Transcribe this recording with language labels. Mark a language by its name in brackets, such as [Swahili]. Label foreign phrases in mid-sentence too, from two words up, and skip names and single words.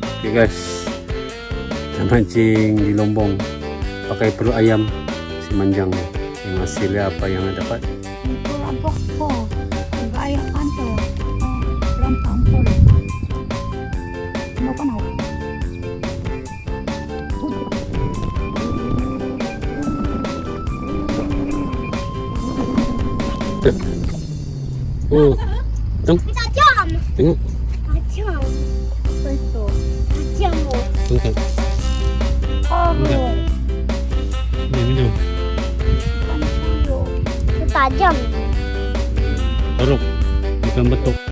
[Malay] Okay guys, nak mancing di Lombong pakai perut ayam si manjang ni. Tengok hasilnya apa yang nak dapat. Itu rampok po. Gaya kanto. Rampok. Ano ka na? Oh, tong. Tajam. Tengok. Tajam. Apa itu? Tajam mo. Tengok. Oh. Ni minum. Tajam. Taruh. Bukan betul.